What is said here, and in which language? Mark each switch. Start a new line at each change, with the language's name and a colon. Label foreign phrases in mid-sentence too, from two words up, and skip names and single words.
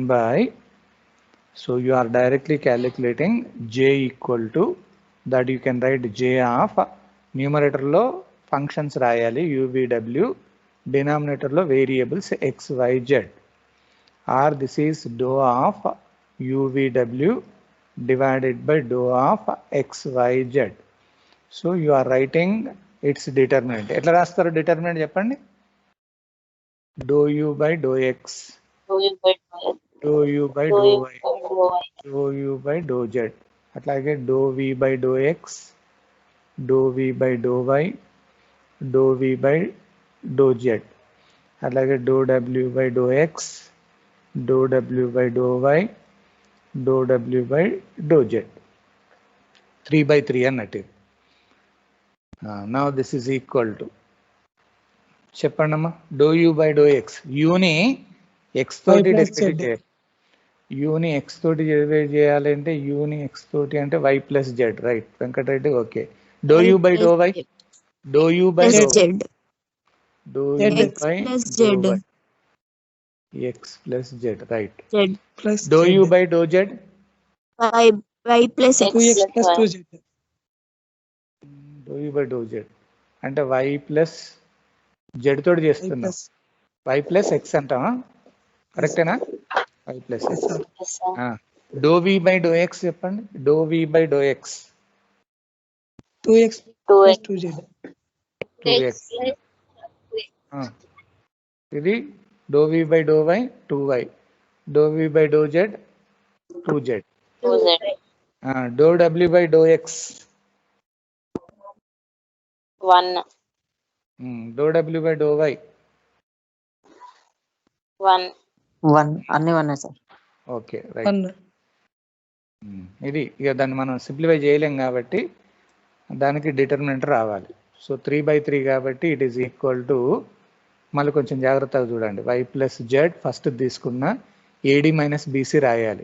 English: by, so you are directly calculating j equal to, that you can write j of numerator lo functions రాయాలి u, v, w, denominator lo variables x, y, z, or this is dou of u, v, w divided by dou of x, y, z. So you are writing its determinant.
Telugu: ఎట్లా రాస్తారు డిటర్మినెంట్ చెప్పండి?
English: dou u by dou x, dou u by dou y, dou u by dou z. అట్లాగే dou v by dou x, dou v by dou y, dou v by dou z. అట్లాగే dou w by dou x, dou w by dou y, dou w by dou z.
Telugu: 3 by 3 అన్నట్టు.
English: Now this is equal to
Telugu: చెప్పండి అమ్మా
English: dou u by dou x.
Telugu: యూని x తోటి డెరివేటివ్ చేయాలి. యూని x తోటి డెరివేటివ్ చేయాలి అంటే యూని x తోటి అంటే y ప్లస్ z, రైట్ వెంకటరెడ్డి? ఓకే.
English: dou u by dou y, dou u by dou y, dou u by dou y, x plus z, right? Plus dou u Z. by dou z, y plus x. 2x plus 2z. dou u by dou z అంటే y ప్లస్ z
Telugu: తోటి చేస్తున్నాం.
English: Plus.
Telugu: y ప్లస్ x అంటామా? కరెక్టేనా? y ప్లస్
English: Yes, x. sir. dou v by dou x చెప్పండి. dou v by dou x 2x plus 2z. 2x. ఇది dou v by dou y 2y, dou v by dou z 2z, dou w by dou x 1 dou w by dou y
Telugu: 1 అన్ని 1 సార్.
English: okay, right. 1.
Telugu: ఇది ఇక దాన్ని మనం సింప్లిఫై చేయలేం కాబట్టి దానికి డిటర్మినెంట్ రావాలి. సో 3 by 3 కాబట్టి
English: it is equal to,
Telugu: మళ్ళీ కొంచెం జాగ్రత్తగా చూడండి,
English: y plus z
Telugu: ఫస్ట్ తీసుకున్న
English: ad minus bc
Telugu: రాయాలి.